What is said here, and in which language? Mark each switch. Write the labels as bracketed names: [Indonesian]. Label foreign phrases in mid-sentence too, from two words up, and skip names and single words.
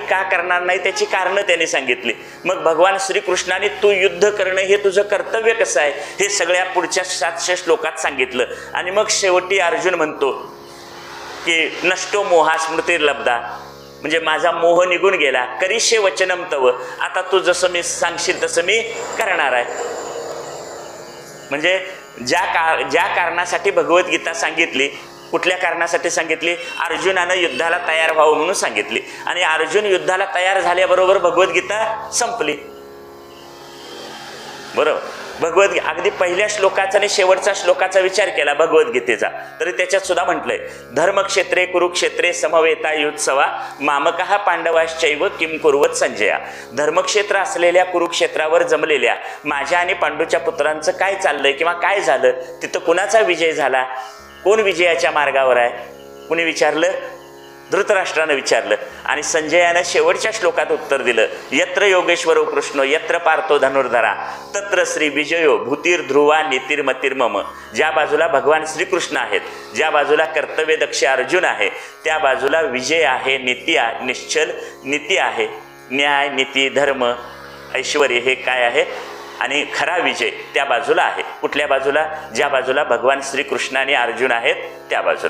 [Marathi] का करणार नाही त्याची कारणं त्याने सांगितली. मग भगवान श्रीकृष्णाने तू युद्ध करणं हे तुझं कर्तव्य कसं आहे हे सगळ्या पुढच्या 700 श्लोकात सांगितलं. आणि मग शेवटी अर्जुन म्हणतो की [Sanskrit] नष्टो मोहा स्मृतिर्लब्धा, [Marathi] म्हणजे माझा मोह निघून गेला. [Sanskrit] करिष्ये वचनम तव, [Marathi] आता तू जसं मी सांगशील तसं मी करणार आहे. म्हणजे ज्या कारणासाठी भगवद्गीता सांगितली, कुठल्या कारणासाठी सांगितली, अर्जुनानं युद्धाला तयार व्हावं म्हणून सांगितली. आणि अर्जुन युद्धाला तयार झाल्याबरोबर भगवद्गीता संपली. बरोबर. भगवद्गीता अगदी पहिल्या श्लोकाचा आणि शेवटचा श्लोकाचा विचार केला भगवद्गीतेचा तरी त्याच्यात सुद्धा म्हटलंय [Sanskrit] धर्मक्षेत्रे कुरुक्षेत्रे समवेतायुत्सवा मामकः पांडवाश्चैव किम कुर्वत संजया. [Marathi] धर्मक्षेत्र असलेल्या कुरुक्षेत्रावर जमलेल्या माझ्या आणि पांडूच्या पुत्रांचं काय चाललंय किंवा काय झालं, तिथं कुणाचा विजय झाला, कोण विजयाच्या मार्गावर आहे, कुणी विचारलं, धृतराष्ट्रानं विचारलं. आणि संजयानं शेवटच्या श्लोकात उत्तर दिलं [Sanskrit] यत्र योगेश्वरो कृष्णो यत्र पार्थो धनुर्धरा तत्र श्री विजयो भूतिर्ध्रुवा नीतिर्मतिर्मम. [Marathi] ज्या बाजूला भगवान श्रीकृष्ण आहेत, ज्या बाजूला कर्तव्यदक्ष अर्जुन आहे, त्या बाजूला विजय आहे, नीती आहे, निश्चल नीती आहे, न्याय नीती धर्म ऐश्वर हे काय आहे आणि खरा विजय त्या बाजूला आहे. कुठल्या बाजूला, ज्या बाजूला भगवान श्रीकृष्ण आणि अर्जुन आहेत त्या बाजूला.